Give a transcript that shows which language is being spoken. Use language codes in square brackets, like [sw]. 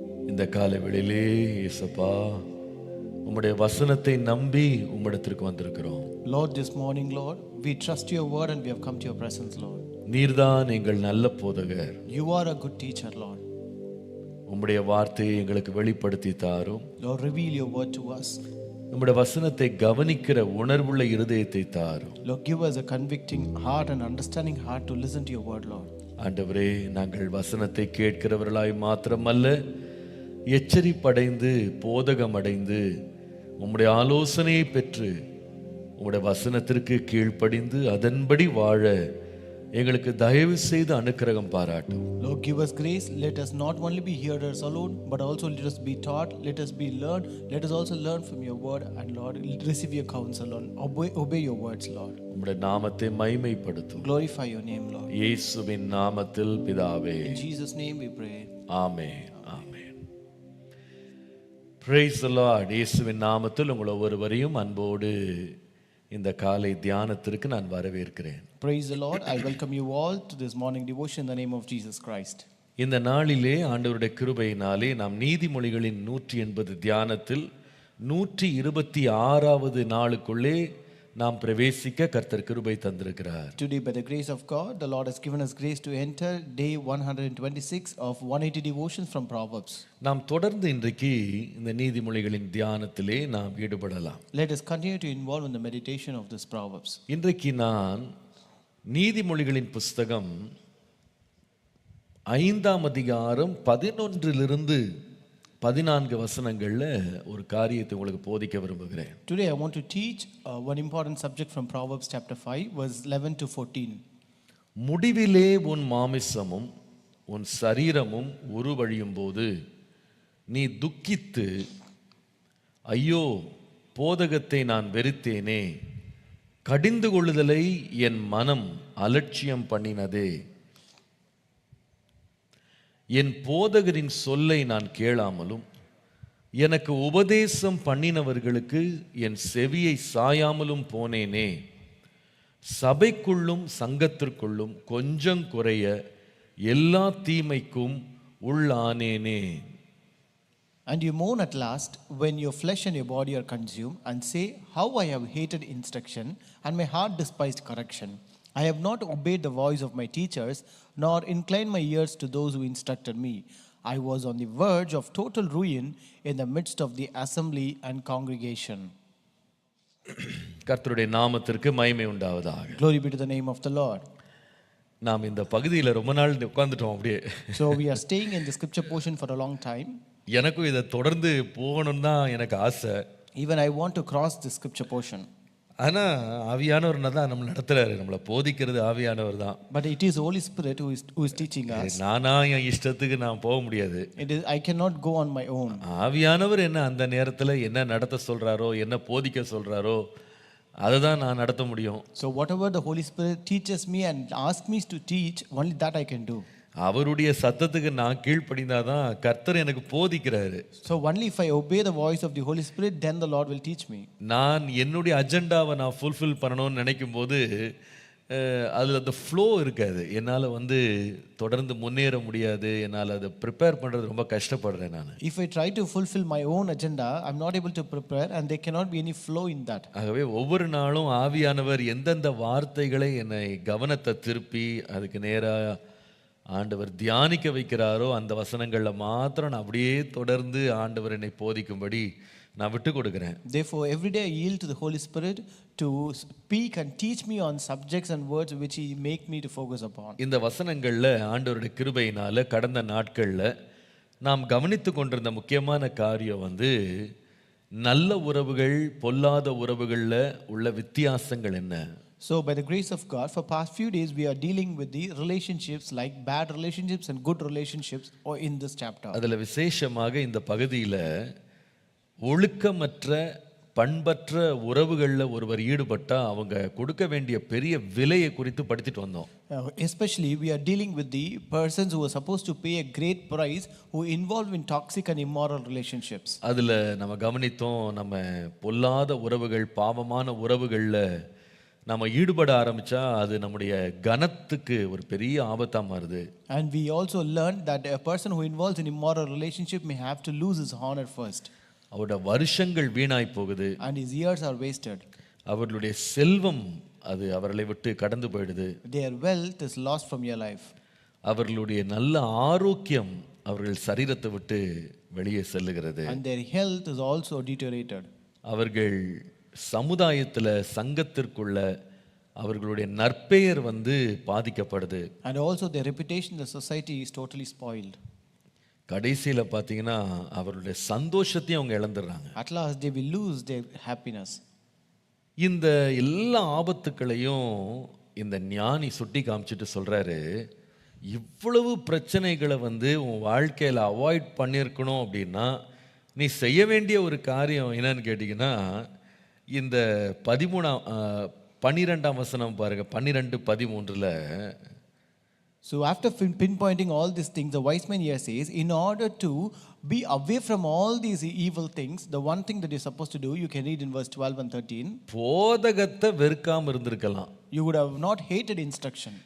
[ta] இந்த காலவெளியிலே இயேசுப்பா உம்முடைய வசனத்தை நம்பி உம்மிடத்திற்கு வந்திருக்கிறோம். [en] Lord, this morning, Lord, we trust your word and we have come to your presence, Lord. [ta] நீர்தான் எங்கள் நல்ல போதகர். [en] You are a good teacher, Lord. [ta] உம்முடைய வார்த்தையை எங்களுக்கு வெளிப்படுத்தி தாரும். [en] Lord, reveal your word to us. [ta] உம்முடைய வசனத்தை கவனிக்கிற உணர்வுள்ள இருதயத்தை தாரும். [en] Lord, give us a convicting heart and understanding heart to listen to your word, Lord. [ta] ஆண்டவரே, நாங்கள் வசனத்தை கேட்கிறவர்களாய் மாத்திரமல்ல, எச்சரிப்படைந்து போதகமடைந்து உம்முடைய ஆலோசனையை பெற்று உம்முடைய வசனத்திற்கு கீழ்ப்படிந்து அதன்படி வாழ எங்களுக்கு தயவு செய்து அனுக்கிரகம் பாராட்டும். [en] Lord, give us grace. Let us not only be hearers alone, but also let us be taught, let us be learned, let us also learn from your word, and Lord, receive your counsel and obey your words, Lord. [ta] உம்முடைய நாமத்தை மகிமைப்படுத்தும். [en] Glorify your name, Lord. [ta] இயேசுவின் நாமத்தில் பிதாவே. [en] In Jesus' name we pray. ஆமென். ஆமென். Praise the Lord. [ta] இயேசுவின் நாமத்தில் உங்கள் ஒவ்வொருவரையும் அன்போடு இந்த காலை தியானத்திற்கு நான் வரவேற்கிறேன். [en] Praise the Lord. I welcome you all to this morning devotion in the name of Jesus Christ. [ta] இந்த நாளிலே ஆண்டவருடைய கிருபையினாலே நாம் நீதிமொழிகளின் 180 தியானத்தில் 126வது நாளுக்குள்ளே நாம் பிரவேசிக்க கர்த்தர் கிருபை தந்திருக்கிறார். [en] Today, by the grace of God, the Lord has given us grace to enter day 126 of 180 devotions from Proverbs. [ta] நாம் தொடர்ந்து இன்றைக்கு இந்த நீதிமொழிகளின் தியானத்திலே நாம் ஈடுபடலாம். [en] Let us continue to involve in the meditation of this Proverbs. [ta] இன்றைக்கு நான் நீதிமொழிகளின் புஸ்தகம் 5ஆம் அதிகாரம் 11லிருந்து 14 வசனங்கள்ல ஒரு காரியத்தை உங்களுக்கு போதிக்க விரும்புகிறேன். [en] Today I want to teach one important subject from Proverbs chapter 5 verse 11 to 14. [ta] முடிவிலே உன் மாமிசமும் உன் சரீரமும் உருவழியும் போது நீ துக்கித்து ஐயோ போதகத்தை நான் வெறுத்தேனே, கடிந்து கொள்ளுதலை என் மனம் அலட்சியம் பண்ணினதே, என் போதகரின் சொல்லை நான் கேளாமலும் எனக்கு உபதேசம் பண்ணினவர்களுக்கு என் செவியை சாயாமலும் போனேனே, சபைக்குள்ளும் சங்கத்திற்குள்ளும் கொஞ்சம் குறைய எல்லா தீமைக்கும் உள்ளானேனே. [en] And you mourn at last when your flesh and your body are consumed, and say, how I have hated instruction, and my heart despised correction. I have not obeyed the voice of my teachers, nor inclined my ears to those who instructed me. I was on the verge of total ruin in the midst of the assembly and congregation. [ta] கர்த்தருடைய நாமத்திற்கு மகிமை உண்டாவதாக. [en] Glory be to the name of the Lord. [ta] நாம் இந்த பகுதியில் ரொம்ப நாள் உட்கார்ந்துட்டோம் அப்படியே. [en] So we are staying in the scripture portion for a long time. [ta] எனக்கும் இதை தொடர்ந்து போகணும்னு தான் எனக்கு ஆசை. [en] Even I want to cross the scripture portion. [ta] ஆனால் ஆவியானவர் தான் நம்மளை நடத்துறாரு, நம்மளை போதிக்கிறது ஆவியானவர் தான். [en] But it is Holy Spirit who is teaching us. [ta] நானா என் இஷ்டத்துக்கு நான் போக முடியாது. [en] I cannot go on my own. [ta] ஆவியானவர் என்ன அந்த நேரத்தில் என்ன நடத்த சொல்றாரோ, என்ன போதிக்க சொல்றாரோ அதை தான் நான் நடத்த முடியும். [en] So whatever the Holy Spirit teaches me and asks me to teach, only that I can do. [ta] அவருடைய சத்தத்துக்கு நான் கீழ்ப்படிந்தாதான் கர்த்தர் எனக்கு போதிக்கிறாரு. [en] So only if I obey the voice of the Holy Spirit, then the Lord will teach me. [ta] நான் என்னுடைய அஜெண்டாவை நான் fulfil பண்ணணும்னு நினைக்கும் போது அதில் அந்த ஃப்ளோ இருக்காது. என்னால் தொடர்ந்து முன்னேற முடியாது. என்னால் அதை ப்ரிப்பேர் பண்ணுறது ரொம்ப கஷ்டப்படுறேன் நான். [en] If I try to fulfill my own agenda, I'm not able to prepare, and there cannot be any flow in that. [ta] ஆகவே ஒவ்வொரு நாளும் ஆவியானவர் எந்தெந்த வார்த்தைகளை என்னை கவனத்தை திருப்பி அதுக்கு நேராக ஆண்டவர் தியானிக்க வைக்கிறாரோ அந்த வசனங்களில் மாத்திரம் நான் அப்படியே தொடர்ந்து ஆண்டவர் என்னை போதிக்கும்படி நான் விட்டு கொடுக்கிறேன். [en] Therefore every day I yield to the Holy Spirit to speak and teach me on subjects and words which he make me to focus upon. [ta] இந்த வசனங்களில் ஆண்டவருடைய கிருபையினால கடந்த நாட்களில் நாம் கவனித்து கொண்டிருந்த முக்கியமான காரியம் நல்ல உறவுகள் பொல்லாத உறவுகளில் உள்ள வித்தியாசங்கள் என்ன. [en] So by the grace of God, for past few days we are dealing with the relationships, like bad relationships and good relationships, or in this chapter. [ta] அதில் விசேஷமாக இந்த பகுதியில் ஒழுக்கமற்ற பண்பற்ற உறவுகளில் ஒருவர் ஈடுபட்டா அவங்க கொடுக்க வேண்டிய பெரிய விலையை குறித்து படித்துட்டு வந்தோம். [en] Especially we are dealing with the persons who are supposed to pay a great price who involve in toxic and immoral relationships. [ta] அதில் நம்ம கவனித்தோம், நம்ம பொல்லாத உறவுகள் பாவமான உறவுகளில் நம்ம ஈடுபட ஆரம்பிச்சா அது நம்முடைய கனத்துக்கு ஒரு பெரிய ஆபத்தா மாறுது. [en] And we also learned that a person who involves in immoral relationship may have to lose his honor first. [ta] அவருடைய வருஷங்கள் வீணாய் போகுது. [en] And his years are wasted. [ta] அவர்களுடைய செல்வம் அது அவர்களை விட்டு கடந்து போயிடுது. [en] Their wealth is lost from your life. [ta] அவர்களுடைய நல்ல ஆரோக்கியம் அவர்கள் சரீரத்தை விட்டு வெளியே செல்லுகிறது. [en] And their health is also deteriorated. [ta] அவர்கள் சமுதாயத்தில் சங்கத்திற்குள்ள அவர்களுடைய நற்பெயர் பாதிக்கப்படுது. [en] And also their reputation in the society is totally spoiled. [ta] கடைசியில் பார்த்தீங்கன்னா அவருடைய சந்தோஷத்தையும் அவங்க இழந்துடுறாங்க. [en] At last they will lose their happiness. [ta] இந்த எல்லா ஆபத்துக்களையும் இந்த ஞானி சுட்டி காமிச்சிட்டு சொல்றாரு, இவ்வளவு பிரச்சனைகளை வந்து உன் வாழ்க்கையில் அவாய்ட் பண்ணியிருக்கணும் அப்படின்னா நீ செய்ய வேண்டிய ஒரு காரியம் என்னன்னு கேட்டிங்கன்னா, இந்த 12ஆம் வசனம் பாருங்க, 12:13. [en] So after pinpointing all these things, the wise man here says, in order to be away from all these evil things, the one thing that you're supposed to do, you can read in verse 12 and 13. [ta] போதகத்தை வெறுக்காம இருந்திருக்கலாம். [en] You would have not hated instruction.